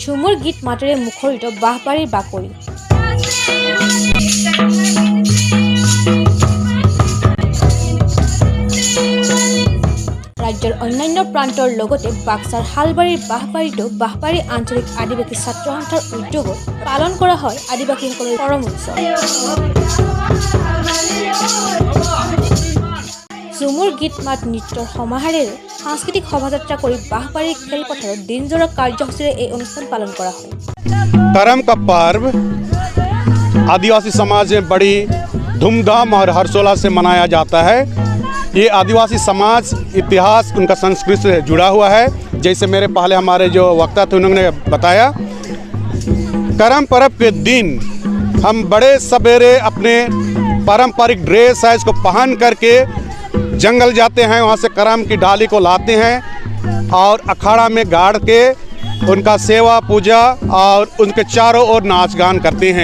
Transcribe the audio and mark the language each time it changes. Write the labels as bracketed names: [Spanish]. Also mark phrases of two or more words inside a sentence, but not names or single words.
[Assamese] ঝুমুৰ গীত মাতেৰে মুখৰিত বাঁহবাৰীৰ বাকৰি। ৰাজ্যৰ অন্যান্য প্ৰান্তৰ লগতে বাক্সাৰ হালবাৰীৰ বাঁহবাৰীতো বাঁহবাৰী আঞ্চলিক আদিবাসী ছাত্ৰ সন্থাৰ উদ্যোগত পালন কৰা হয় আদিবাসীসকলৰ পৰম উৎসৱ। ঝুমুৰ গীত মাত নৃত্যৰ সমাহাৰেৰে সাংস্কৃতিক শোভাযাত্ৰা কৰি বাঁহবাৰীৰ খেলপথাৰত দিনজোৰা কাৰ্যসূচীৰে এই অনুষ্ঠান পালন কৰা হয়। [Hindi] करम का पर्व आदिवासी समाज में बड़ी धूमधाम और हर्षोल्लास से मनाया जाता है। ये आदिवासी समाज इतिहास उनका संस्कृति से जुड़ा हुआ है। जैसे मेरे पहले हमारे जो वक्ता थे उन्होंने बताया, करम पर्व के दिन हम बड़े सवेरे अपने पारंपरिक ड्रेस है इसको पहन करके जंगल जाते हैं, वहाँ से करम की डाली को लाते हैं और अखाड़ा में गाड़ के उनका सेवा पूजा और उनके चारों ओर नाच गान करते हैं।